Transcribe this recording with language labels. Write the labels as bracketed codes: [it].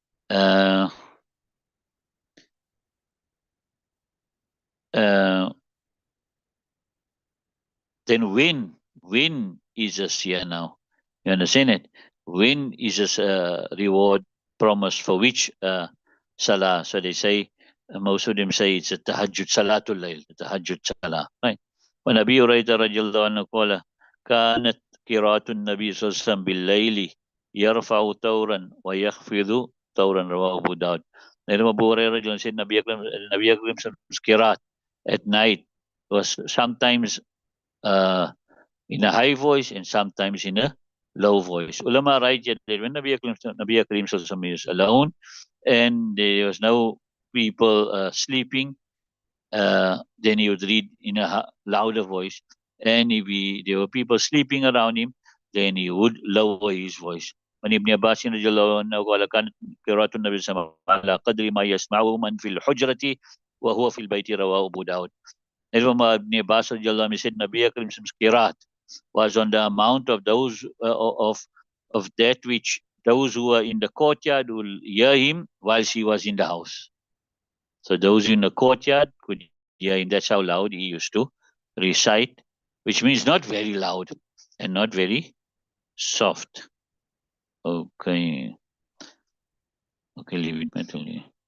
[en] Uh, then when is this here now? You understand it? When is this reward promised for which salah? So they say, most of them say it's a tahajjud salatul layl, tahajjud salah, right? [ar] When Abi Hurairah radiallahu anhu qala, كانت قراءة النبي صلى الله عليه وسلم بالليل يرفع طورا ويخفض طورا رواه أبو داود. [en] Then Abu Hurairah said Nabi Akram's qiraat at night was sometimes in a high voice and sometimes in a low voice. Ulama write that when Nabi Karim is alone and there was no people sleeping, then he would read in a louder voice. And if there were people sleeping around him, then he would lower his voice. [ar] من ابن عباس رضي الله عنه قال كانت قراءة النبي صلى الله عليه وسلم على قدر ما يسمعه من في الحجرة وهو في البيت رواه أبو داود. [en] And from Ibn Abbas radiallahu anhu said Nabi Karim's qiraat was on the amount of those of that which those who were in the courtyard will hear him whilst he was in the house. So those in the courtyard could hear him. That's how loud he used to recite, which means not very loud and not very soft. Okay. Okay, leave it mentally.